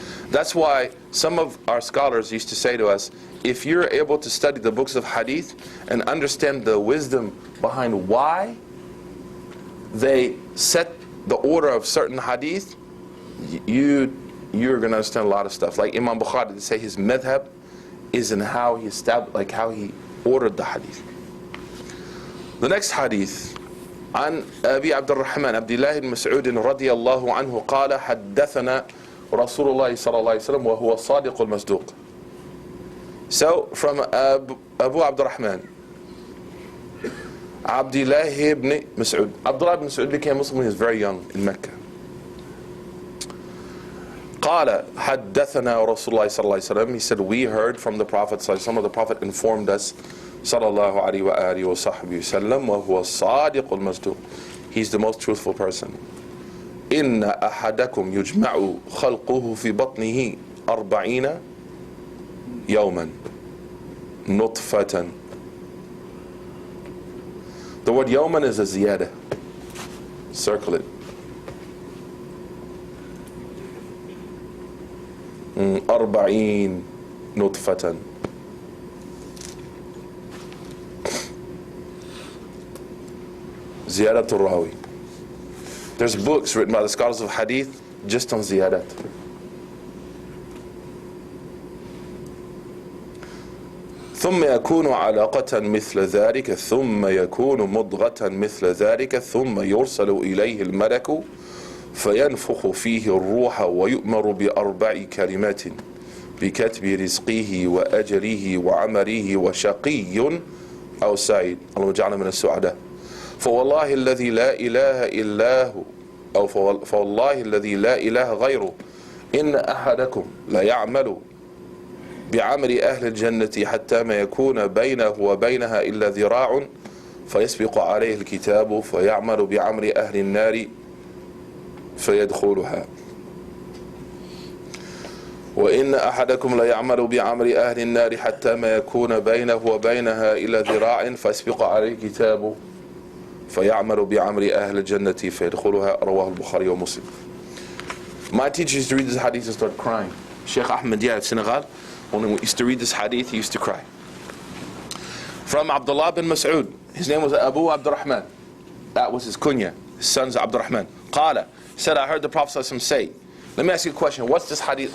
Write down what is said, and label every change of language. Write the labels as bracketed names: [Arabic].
[English] That's why some of our scholars used to say to us, if you're able to study the books of hadith and understand the wisdom behind why they set the order of certain hadith, you're going to understand a lot of stuff. Like Imam Bukhari, they say his madhab is in how he established, like how he ordered the hadith. The next hadith, [Arabic] عن أبي عبد الرحمن عبد الله بن مسعود رضي الله عنه قال حدثنا رسول الله صلى الله عليه وسلم وهو الصادق المصدوق. [English] So from Abu Abdurrahman, Abdullah ibn Mas'ud. Abdullah ibn Mas'ud became Muslim when he was very young in Mecca. [Arabic] قال حدثنا رسول الله صلى الله عليه وسلم. [English] He said, we heard from the Prophet [Arabic] صلى الله عليه وسلم. [English] The Prophet informed us [Arabic] صلى الله عليه وآله وصحبه وسلم وهو الصادق المصدوق. [English] He's the most truthful person. [Arabic] إن أحدكم يجمع خلقه في بطنه 40 يوما نطفة. [English] The word yawman is a ziyada. Circle it. [Arabic] 40 نطفة. Ziyadatul Rawi. [English] There's books written by the scholars of hadith just on ziyadat. [Arabic] ثم يكون علاقة مثل ذلك ثم يكون مضغة مثل ذلك ثم يرسل إليه الملك فينفخ فيه الروح ويؤمر ب4 كلمات بكتب رزقه وأجله وعمله وشقي أو سعيد. اللهم اجعلنا من السعداء. فوالله الذي لا إله إلا هو أو فوالله الذي لا إله غيره إن أحدكم لا يعمل بعمل أهل الجنة حتى ما يكون بينه وبينها إلا ذراع فيسبق عليه الكتاب فيعمل بعمل أهل النار فيدخلها وإن أحدكم لا يعمل بعمل أهل النار حتى ما يكون بينه وبينها إلا ذراع فيسبق عليه الكتاب فيعمل بعمل أهل الجنة فيدخلها. رواه البخاري ومسلم. [English] My teacher used to read this hadith and start crying. Sheikh Ahmed Dia of Senegal, when we used to read this hadith, he used to cry. from Abdullah bin Mas'ud. His name was Abu Abdurrahman. That was his kunya. His son's Abdurrahman. Qala, said, I heard the Prophet ﷺ say. Let me ask you a question. What's this hadith?